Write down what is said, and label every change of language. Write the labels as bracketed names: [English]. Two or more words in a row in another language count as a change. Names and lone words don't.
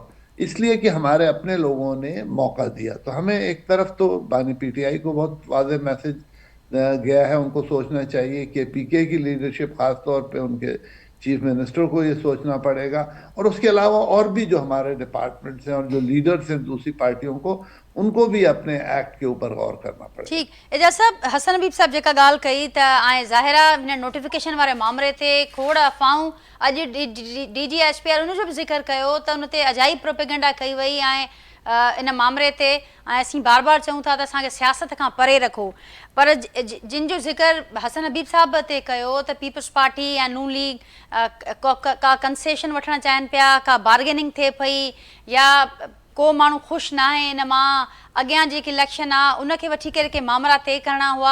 [Urdu] اس لیے کہ ہمارے اپنے لوگوں نے موقع دیا. تو ہمیں ایک طرف تو بانی PTI کو بہت واضح میسج گیا ہے، ان کو سوچنا چاہیے کہ PK کی لیڈرشپ، خاص طور پہ ان کے چیف منسٹر کو یہ سوچنا پڑے گا، اور اس کے علاوہ اور بھی جو ہمارے ڈپارٹمنٹس ہیں اور جو لیڈرز ہیں دوسری پارٹیوں کو، ان کو بھی اپنے ایکٹ کے اوپر غور کرنا پڑے گا. [Sindhi] ٹھیک. اعجاز صاحب، حسن حبیب صاحب جیکا گال کئی تا آئیں ظاہرہ ہن نوٹیفिकेशन वारे मामले ते खोड़ अफ़वाहूं अॼु DG SPR उन जो बि ज़िक्र कयो त उन ते अजाइब प्रोपेगेंडा कई वई ऐं इन मामले ते असीं बार बार चऊं था त असांखे सियासत खां परे रखो, पर जिन जो ज़िक्र हसन हबीब साहब ते कयो त पीपल्स पार्टी ऐं नून लीग का कंसेशन वठणु चाहिनि पिया, का बार्गेनिंग थिए पई, या को माण्हू ख़ुशि न आहे इन मां, अॻियां जेकी इलेक्शन आहे उनखे वठी करे के मामला तय करणा हुआ.